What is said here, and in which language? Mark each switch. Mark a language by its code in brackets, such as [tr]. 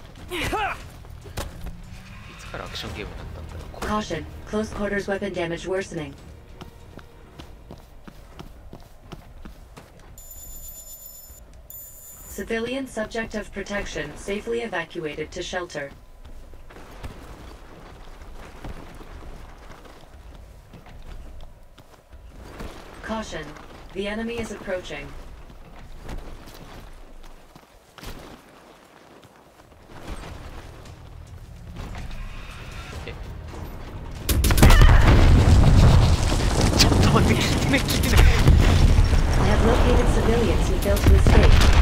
[ja] いつからアクションゲームだったんだろう。これ [en] Caution. Close quarters weapon damage worsening. Civilian subject of protection safely evacuated to shelter. Caution. The enemy is approaching. [ja] え、ちょっと待って、聞いてない聞いてない。 [en] I have located civilians who failed to escape.